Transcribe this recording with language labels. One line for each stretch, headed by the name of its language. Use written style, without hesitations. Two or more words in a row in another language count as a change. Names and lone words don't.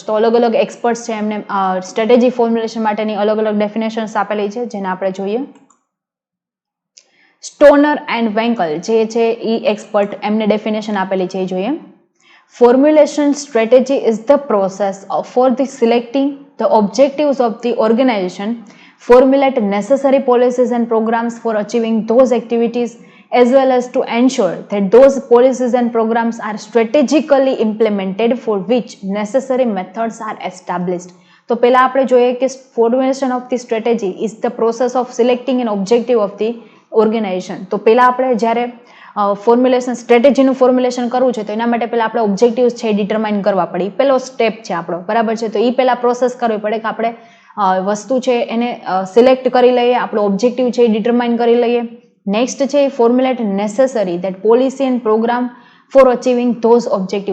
Gujarati: તો અલગ અલગ એક્સપર્ટ્સ છે એમને
English: strategy formulation
Gujarati: માટેની અલગ અલગ ડેફિનેશન્સ આપેલી છે, જેને આપણે જોઈએ. સ્ટોનર એન્ડ વેન્કલ જે છે એ એક્સપર્ટ એમને ડેફિનેશન આપેલી છે એ જોઈએ.
English: formulation strategy is the process for the selecting the objectives of the organization, formulate necessary policies and programs for achieving those activities as well as to ensure that those policies and programs are strategically implemented for which necessary methods are established.
Gujarati: તો પહેલા આપણે જોઈએ કે
English: formulation of the strategy is the process of selecting an objective of the organization.
Gujarati: તો પહેલા આપણે જ્યારે ફોર્મ્યુલેશન સ્ટ્રેટેજીનું ફોર્મ્યુલેશન કરવું છે તો એના માટે પહેલા આપણે ઓબ્જેક્ટિવ્સ છે ડિટરમાઇન કરવા પડે. એ પહેલો સ્ટેપ છે આપણો, બરાબર છે. તો એ પહેલા પ્રોસેસ કરવી પડે કે આપણે વસ્તુ છે એને સિલેક્ટ કરી લઈએ, આપણો ઓબ્જેક્ટિવ છે એ ડિટરમાઇન કરી લઈએ.
English: next છે formulate necessary that policy and program for achieving those objective.